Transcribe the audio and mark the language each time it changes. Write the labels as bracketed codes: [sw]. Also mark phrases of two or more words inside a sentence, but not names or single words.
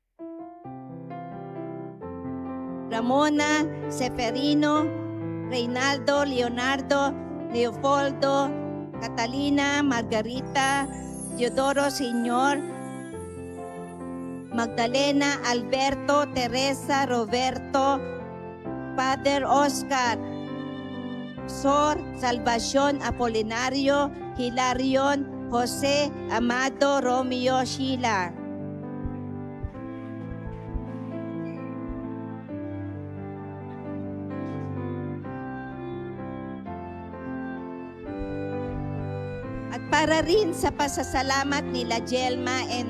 [tl] Ramona, Seferino, Reynaldo, Leonardo, Leopoldo, Catalina, Margarita, Teodoro, Señor, Magdalena, Alberto, Teresa, Roberto, Father Oscar, Sor, Salvacion, Apolinario, Hilarion, Jose, Amado, Romeo, Sheila. At para rin sa pasasalamat nila Jelma and